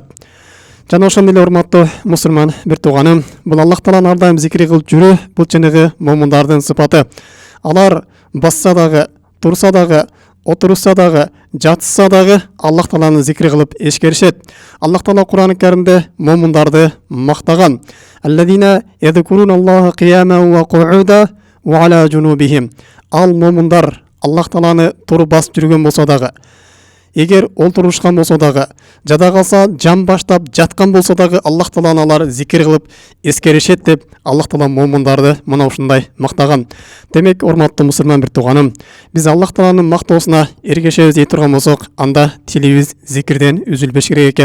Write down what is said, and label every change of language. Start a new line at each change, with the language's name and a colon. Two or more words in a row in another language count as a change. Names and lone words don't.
Kyrgyz: Жана ошондой эле урматтуу мусульман бир тууганым, бул Аллах Тааланы ар дайым зикир кылып жүрүү, бул чыныгы момундардын сыпаты. Алар басса дагы, турса дагы, отурса дагы, жатса дагы Аллах Тааланы зикир кылып эшкеришет. Аллах Таала Кур'ан-ы Каримде момундарды мактаган.
Arabic: الذين يذكرون الله قياما و قعودا و على جنوبهم.
Kyrgyz: Ал момундар Аллах Тааланы туруп басып жүргөн болсо дагы, эгер олтурушкан болсо дагы, жада калса жан баштап жаткан болсо дагы Аллах Тааланы алар зикир кылып эскеришет деп Аллах Таала момундарды мына ушундай мактаган. Демек, урматтуу мусульман бир тууганым, биз Аллах Тааланын мактоосуна эргешебиз дей турган болсок, анда тилибиз зикирден үзүлбеш керек экен.